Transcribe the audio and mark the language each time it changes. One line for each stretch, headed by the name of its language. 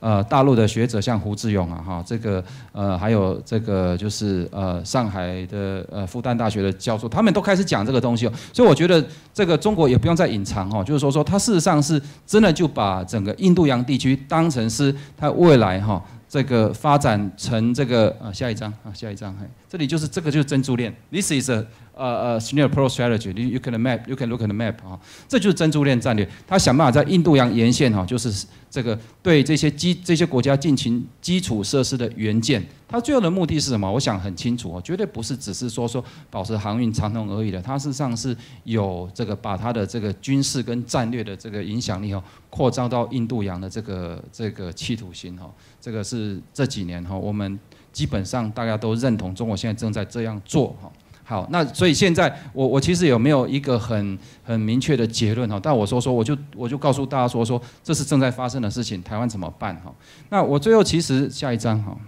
Chinese: 大陆的学者像胡志勇这个还有这个就是上海的复旦大学的教授，他们都开始讲这个东西所以我觉得这个中国也不用再隐藏就是说他事实上是真的就把整个印度洋地区当成是他未来这个发展成这个下一章这里就是这个就是珍珠链 ，
English: This is a String Approach Strategy. You can look at the map
Chinese: 这就是珍珠链战略。他想办法在印度洋沿线就是这个对这些国家进行基础设施的援建。他最后的目的是什么？我想很清楚绝对不是只是说保持航运畅通而已的。他事实上是有这个把他的这个军事跟战略的这个影响力扩张到印度洋的这个企图心这个是这几年我们基本上大家都认同中国现在正在这样做好，那所以现在我其实有没有一个很明确的结论但我我就告诉大家说这是正在发生的事情，台湾怎么办那我最后其实下一章